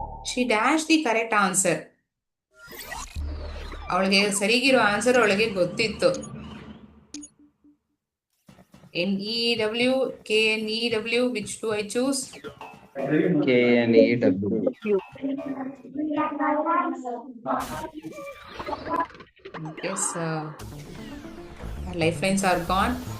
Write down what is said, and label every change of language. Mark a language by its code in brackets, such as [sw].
[en] She dashed the correct answer. [kn] ಅವಳಿಗೆ ಸರಿಗಿರೋ answer ಅವಳಿಗೆ ಗೊತ್ತಿತ್ತು. [en] NEW, KNEW, which do I choose? KNEW. Yes, lifelines are gone.